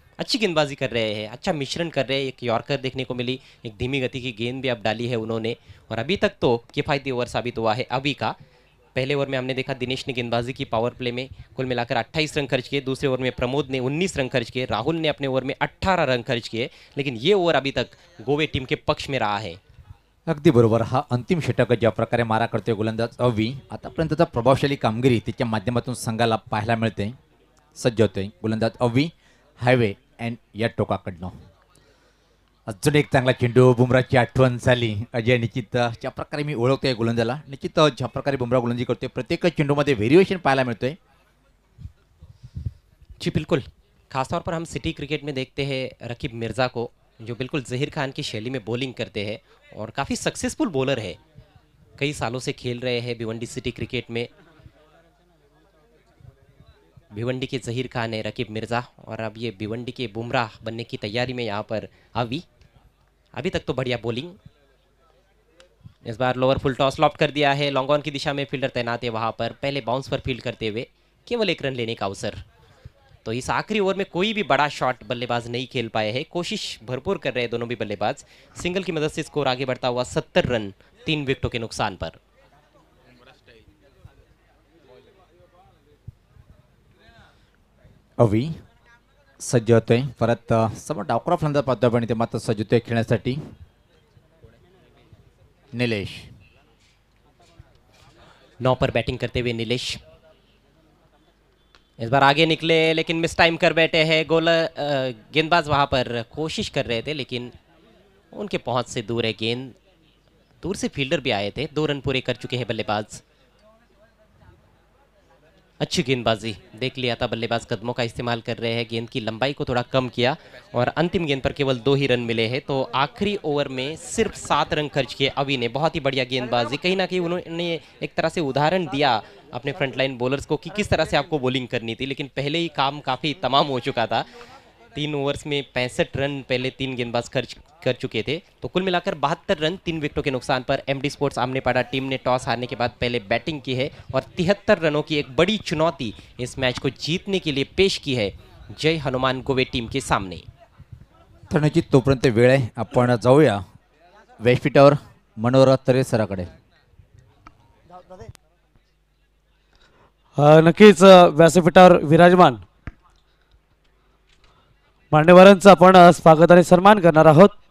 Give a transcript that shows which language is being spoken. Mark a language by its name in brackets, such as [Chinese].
[Hindi] अच्छी गेंदबाजी कर रहे हैं, अच्छा मिश्रण कर रहे हैं। एक यॉर्कर देखने को मिली, एक धीमी गति की गेंद भी अब डाली है उन्होंने, और अभी तक तो किफ़ायती ओवर साबित हुआ है अभी का। पहले ओवर में हमने देखा दिनेश ने गेंदबाजी की पावर प्ले में कुल मिलाकर 28 रन खर्च किए, दूसरे ओवर में प्रमोद ने 19 रन खर्च किए, राहुल ने अपने ओवर में 18 रन खर्च किए, लेकिन ये ओवर अभी तक गोवे टीम के पक्ष में रहा है। [Marathi] अगदी बरोबर. हा अंतिम षटक ज्या प्रकारे मारा करतोय गोलंदाज अवी, आतापर्यंतचा प्रभावशाली कामगिरी त्याच्या माध्यमातून संघाला पाहायला मिळते. सज्ज होतोय गोलंदाज अवी हायवे अँड या टोकाकडनं. अजून एक चांगला चेंडू, बुमराची आठवण झाली. अजय निश्चित ज्या प्रकारे मी ओळखतोय गोलंदाजाला, निश्चित ज्या प्रकारे बुमरा गोलंदाजी करतोय प्रत्येक चेंडूमध्ये व्हेरिएशन पाहायला मिळतोय. [Hindi] जी बिल्कुल, खासतौर पर हम सिटी क्रिकेट में देखते हैं रकीब मिर्ज़ा को, जो बिल्कुल जहीर खान की शैली में बॉलिंग करते हैं और काफ़ी सक्सेसफुल बॉलर है, कई सालों से खेल रहे हैं भिवंडी सिटी क्रिकेट में. भिवंडी के जहीर खान है रकीब मिर्ज़ा और अब ये भिवंडी के बुमराह बनने की तैयारी में यहाँ पर अभी तक तो बढ़िया बॉलिंग. इस बार लोअर फुल टॉस लॉफ्ट कर दिया है, लॉन्ग ऑन की दिशा में फील्डर तैनात है, वहाँ पर पहले बाउंस पर फील्ड करते हुए केवल 1 रन लेने का अवसर. तो इस आखिरी ओवर में कोई भी बड़ा शॉट बल्लेबाज नहीं खेल पाए हैं, कोशिश भरपूर कर रहे हैं दोनों भी बल्लेबाज. सिंगल की मदद से स्कोर आगे बढ़ता हुआ 70 रन 3 विकेटों के नुकसान पर. [Marathi] अवी सज्ज होतोय परत. समोर डावखुरा फलंदाज पाहतोय पण ते मात्र सज्ज होतोय खेळण्यासाठी. निलेश [Hindi] 9 पर बैटिंग करते हुए नीलेश इस बार आगे निकले, लेकिन मिस टाइम कर बैठे हैं. गेंदबाज वहां पर कोशिश कर रहे थे, लेकिन उनके पहुंच से दूर है गेंद. दूर से फील्डर भी आए थे. 2 रन पूरे कर चुके हैं बल्लेबाज. अच्छी गेंदबाजी, देख लिया था बल्लेबाज कदमों का इस्तेमाल कर रहे हैं, गेंद की लंबाई को थोड़ा कम किया और अंतिम गेंद पर केवल 2 ही रन मिले हैं. तो आखिरी ओवर में सिर्फ 7 रन खर्च किए अवी ने. बहुत ही बढ़िया गेंदबाजी, कहीं ना कहीं उन्होंने एक तरह से उदाहरण दिया अपने फ्रंटलाइन बॉलर्स को कि किस तरह से आपको बॉलिंग करनी थी, लेकिन पहले ही काम काफ़ी तमाम हो चुका था. 3 ओवर्स में 65 रन पहले 3 गेंदबाज खर्च कर चुके थे. तो कुल मिलाकर 72 रन 3 विकेटों के नुकसान पर एमडी स्पोर्ट्स आमनेपाड़ा टीम ने टॉस हारने के बाद पहले बैटिंग की है और 73 रनों की एक बड़ी चुनौती इस मैच को जीतने के लिए पेश की है जय हनुमान गोवे टीम के सामने. [Marathi] तर निश्चित तोपर्यंत वेळ आहे. आपण जाऊया व्यासपीठावर मनोहर तरे सराकडे. नक्कीच व्यासपीठावर विराजमान मान्यवरांचं आपण स्वागत आणि सन्मान करणार आहोत.